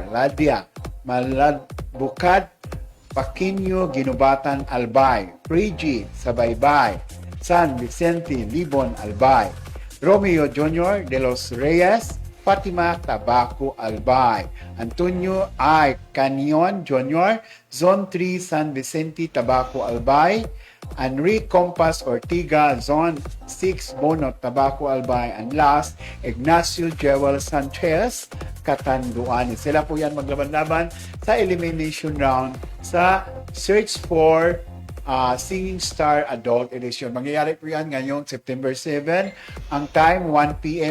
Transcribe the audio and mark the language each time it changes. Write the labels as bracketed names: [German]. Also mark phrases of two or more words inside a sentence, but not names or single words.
[Filipino] Ladia, Maladbukad, Paquinho Ginubatan Albay, Prigi Sabaybay, San Vicente Libon Albay, Romeo Jr. de los Reyes, Fatima Tabaco Albay, Antonio I. Canyon Jr., Zone 3 San Vicente Tabaco Albay, Enrique Compas Ortiga, Zone 6 Bono Tabaco Albay, [English] and last, [Filipino] Ignacio Jewel Sanchez, Catanduan. Sila po yan maglaban-laban sa elimination round sa Search for Singing Star Adult Edition. Mangyayari po yan ngayong September 7. Ang time, 1 p.m.